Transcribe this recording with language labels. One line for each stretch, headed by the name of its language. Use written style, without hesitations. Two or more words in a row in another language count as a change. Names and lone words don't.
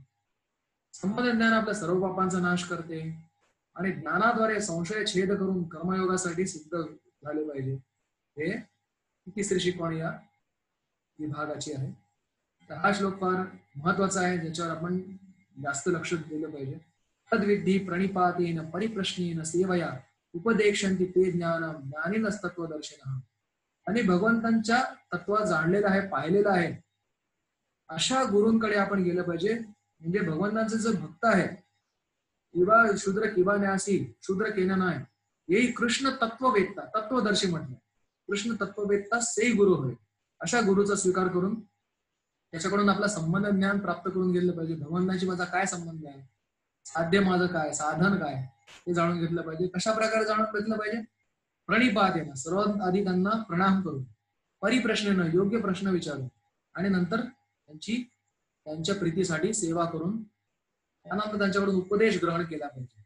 Marathi: संबंध ज्ञान आपल्या सर्व पापांचा नाश करते आणि ज्ञानाद्वारे संशय छेद करून कर्मयोगासाठी सिद्ध झाले पाहिजे. हे तिसरी शिकवण या विभागाची आहे. तर हा श्लोक फार महत्वाचा आहे, ज्याच्यावर आपण जास्त लक्ष दिलं पाहिजे.
Sanskrit: तद्विधी प्रणिपातेन परिप्रश्नेन सेवया उपदेक्षन्ति ते ज्ञानम ज्ञानिनस्तत्वदर्शिनः.
Marathi: आणि भगवंतांच्या तत्वात जाणलेलं आहे, पाहिलेलं आहे, अशा गुरूंकडे आपण गेलं पाहिजे. म्हणजे भगवंतांचे जे भक्त आहे, किंवा शूद्र किंवा न्यासी शूद्र केलं नाही, येई कृष्ण तत्ववेत्ता, तत्वदर्शी म्हटलं. कृष्ण तत्ववेत्ता से गुरु होय. अशा गुरुचा स्वीकार करून त्याच्याकडून आपला संबंध ज्ञान प्राप्त करून गेलं पाहिजे. भगवंतांशी माझा काय संबंध आहे, साध्य माझं काय, साधन काय, हे जाणून घेतलं पाहिजे. कशा प्रकारे जाणून घेतलं पाहिजे? प्रणिपातेन, सर्वात आधी त्यांना प्रणाम करून, परिप्रश्नेनं, योग्य प्रश्न विचारून, आणि नंतर त्यांच्या प्रीतीसाठी सेवा करून, त्यानंतर त्यांच्याकडून उपदेश ग्रहण केला पाहिजे.